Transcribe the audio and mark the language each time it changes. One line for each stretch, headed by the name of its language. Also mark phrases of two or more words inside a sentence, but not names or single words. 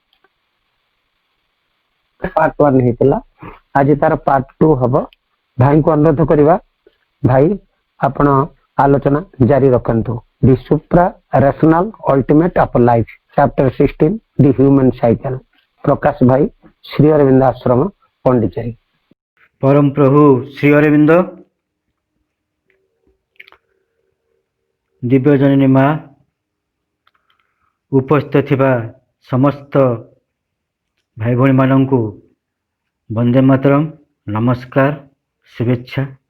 Odia: ପାର୍ଟ 1 ହେଇଥିଲା। ଆଜି ତାର ପାର୍ଟ 2 ହବ। ଭାଇଙ୍କୁ ଅନୁରୋଧ କରିବା, ଭାଇ ଆପଣ ଆଲୋଚନା ଜାରି ରଖନ୍ତୁ।
English: The Supra-rational Ultimate of Life, Chapter 16 The Human Cycle.
Odia: ପ୍ରକାଶ ଭାଇ, ଶ୍ରୀ ଅରବିନ୍ଦ ଆଶ୍ରମ ପଣ୍ଡିଚେରୀ। ପରମ ପ୍ରଭୁ ଶ୍ରୀ ଅରବିନ୍ଦ, ଦିବ୍ୟ ଜନନୀ ମା, ଉପସ୍ଥିତ ଥିବା ସମସ୍ତ ଭାଇ ଭଉଣୀ ମାନଙ୍କୁ ବନ୍ଦେ ମାତରମ, ନମସ୍କାର, ଶୁଭେଚ୍ଛା।